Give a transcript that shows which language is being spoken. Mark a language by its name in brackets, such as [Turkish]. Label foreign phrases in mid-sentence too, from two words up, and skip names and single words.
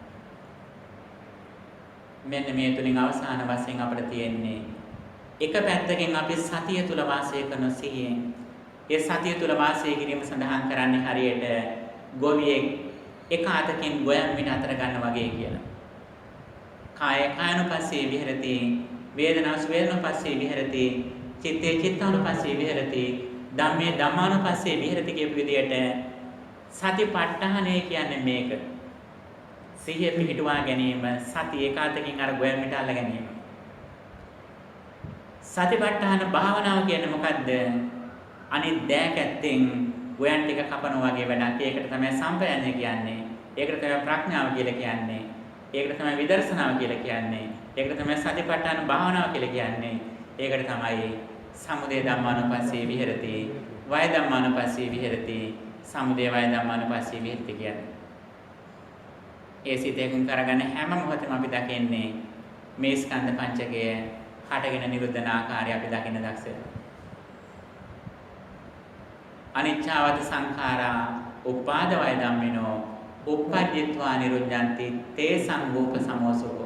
[Sinhala] මෙන්න මේ තුලින් අවසාන වශයෙන් අපිට තියෙන්නේ එක පැත්තකින් අපි සතිය තුල වාසය කරන සිහියෙන් ඒ සතිය තුල වාසය කිරීම සඳහන් කරන්නේ හරියට ගොවියෙක් එක අතකින් ගොයම් මිට අතර ගන්න වගේ කියලා. [Pali] කාය කායනුපස්සේ විහෙරති වේදනාස් වේදනාපස්සේ විහෙරති චිත්තේ චිත්තානුපස්සේ විහෙරති ධම්මේ ධම්මානුපස්සේ විහෙරති [Sinhala] කියපු විදියට සතිපට්ඨානය කියන්නේ මේක. සිහිය පිහිටුවා ගැනීම සති ඒකාන්තකින් අර ගොයල් මිට අල්ල ගැනීම. සතිපට්ඨාන භාවනාව කියන්නේ මොකද්ද? අනිත් දෑකැත්තෙන් ගොයන් ටික කපනවා වගේ වැඩක්. ඒකට තමයි සම්පයන්නේ කියන්නේ. ඒකට තමයි ප්‍රඥාව කියලා කියන්නේ. ඒකට තමයි විදර්ශනාව කියලා කියන්නේ. ඒකට තමයි සතිපට්ඨාන භාවනාව කියලා කියන්නේ. ඒකට තමයි [Pali] සමුදය ධම්මානුපස්සී විහෙරති, වය ධම්මානුපස්සී විහෙරති, සමුදය වය ධම්මානුපස්සී විහෙරති කියන්නේ. [Sinhala] ඒ සිතෙන් කරගන්න හැම මොහොතෙම අපි දකින්නේ මේ ස්කන්ධ පංචකය හටගෙන නිරුද්ධන ආකාරය අපි දකින්න දක්ෂ වෙනවා. [Pali] අනිච්චවත සංඛාරා උපාද වය ධම්මිනෝ උප්පජ්ජිත්වා නිරුද්ධಂತಿ තේ සංගෝප සමෝසකෝ.